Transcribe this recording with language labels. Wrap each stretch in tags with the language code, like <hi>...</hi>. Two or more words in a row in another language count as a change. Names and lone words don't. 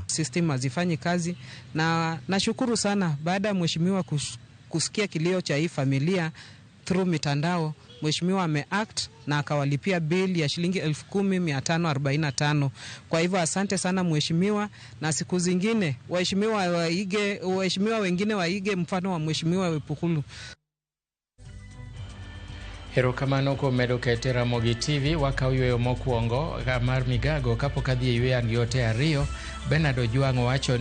<sw>System hazifanyi kazi na nashukuru sana baada ya mheshimiwa kusikia kilio cha hii familia through mitandao, mheshimiwa ameact na akawalipia bill ya shilingi 10,545. Kwa hivyo asante sana mheshimiwa, na siku zingine waheshimiwa wengine waige mfano wa mheshimiwa Wepukulu.</sw> <luo>Erokamano kuom medo kete Ramogi TV wakawuoyo mokwongo mar migago kapok adhi e yweyo yote ariyo. Bernard Ojwang' wacho ni</luo>